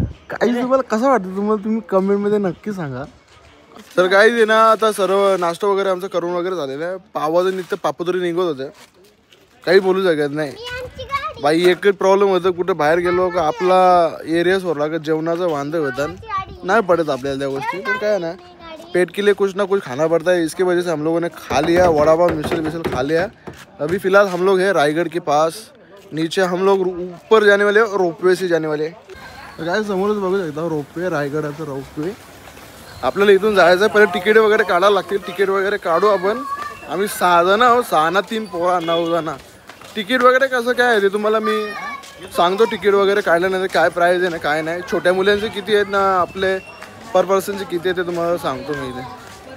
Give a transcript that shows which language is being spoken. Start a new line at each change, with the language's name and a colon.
Marathi: काही तुम्हाला कसं वाटतं तुम्हाला तुम्ही कमेंट मध्ये नक्की सांगा. तर काही दे ना. आता सर्व नाश्ता वगैरे आमचं करून वगैरे झालेलं आहे. पावाचं निघतं पापतरी निघत होतं. काही बोलू शकत नाही बाई. एकच प्रॉब्लेम होतं कुठं बाहेर गेलो का आपला एरिया सोडला का जेवणाचं वांदे होतं. नाही पडत आपल्याला त्या गोष्टी. पण काय ना
Hindi: पेट के लिए कुछ ना कुछ खाना पड़ता है, इसकी वजह से हम लोगों ने खा लिया वड़ा पाव मिसल खा लिया। अभी फ़िलहाल हम लोग हैं रायगढ़ के पास, नीचे हम लोग ऊपर जाने वाले हैं, रोपवे से जाने वाले हैं।
Marathi: काय समोरच बघू शकता रोपवे, रायगडाचं रोपवे। आपल्याला इथून जायचं आहे, पहिले तिकीट वगैरे काढावं लागतील, तिकीट वगैरे काढू आपण। आम्ही 6 जण आहोत, 6 ना 3 पोरा 9 जण। तिकीट वगैरे कसं काय आहे ते तुम्हाला मी सांगतो, तिकीट वगैरे काढल्यानंतर काय प्राईज आहे ना काय नाही, छोट्या मुलांचे किती आहेत ना आपले पर पर्सनचे किती आहे ते तुम्हाला सांगतो मी इथे।